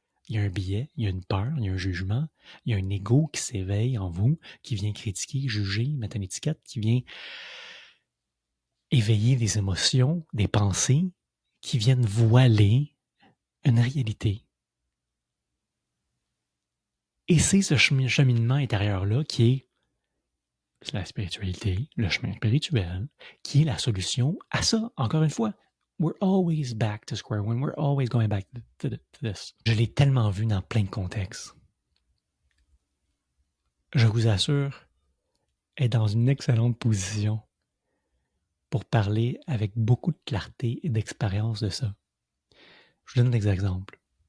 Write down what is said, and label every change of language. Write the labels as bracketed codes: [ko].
[fr] Il y a un biais, il y a une peur, il y a un jugement, il y a un ego qui s'éveille en vous, qui vient critiquer, juger, mettre une étiquette, qui vient éveiller des émotions, des pensées, qui viennent voiler une réalité. Et c'est ce cheminement intérieur-là qui est la spiritualité, le chemin spirituel, qui est la solution à ça. Encore une fois, [en] we're always back to square one. We're always going back to this. [fr] Je l'ai tellement vu dans plein de contextes. Je vous assure, est dans une excellente position pour parler avec beaucoup de clarté et d'expérience de ça. Je vous donne des exemples.